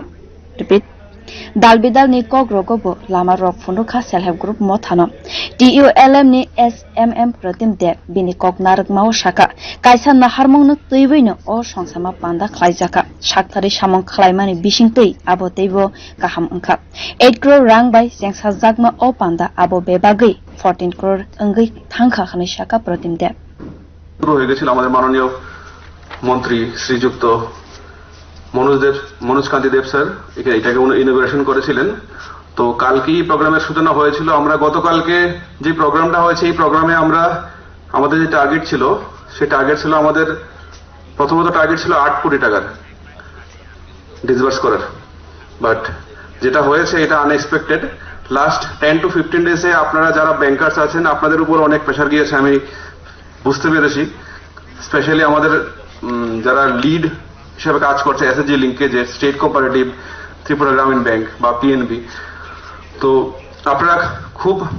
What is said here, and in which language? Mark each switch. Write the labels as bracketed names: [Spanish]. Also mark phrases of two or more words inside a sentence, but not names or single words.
[Kok Borok] repeat dalbidal ni kogrokbo lama rok phundukha [English] self help group [Kok Borok] mothano TULM ni SMM Pratim Dev bini kok narikmao saka kaisa naharmong no tuibui no o songsama panda khlaijaka sakthari samong khlaimani bisingtui abo teibo kaham angkha 8 crore rang bai jengsajak o panda abo bebagui 14 crore angui thangkha khani saka Pratim Dev [Bangla] শুরু হয়ে গেছিল আমাদের মাননীয় মন্ত্রী শ্রীযুক্ত মনোজ কান্তি দেব স্যার এটাকে ইনোগ্রেশন করেছিলেন তো কালকেই প্রোগ্রামের সূচনা হয়েছিল আমরা গতকালকে যে প্রোগ্রামটা হয়েছে এই প্রোগ্রামে আমরা আমাদের যে টার্গেট ছিল সেই টার্গেট ছিল আমাদের প্রথমত টার্গেট ছিল 8 কোটি টাকার ডিসবার্স করার বাট যেটা হয়েছে এটা [English] unexpected last 10 to 15 days [Bangla] আপনারা যারা ব্যাংকার্স আছেন আপনাদের উপর অনেক প্রেসার গিয়েছে আমি বুঝতে পেরেছি স্পেশালি আমাদের যারা লিড হিসেবে কাজ করছে এসএসজি লিঙ্কেজে স্টেট কোঅপারেটিভ ত্রিপুরা গ্রামীণ ব্যাংক বা পিএনবি তো আপনারা খুব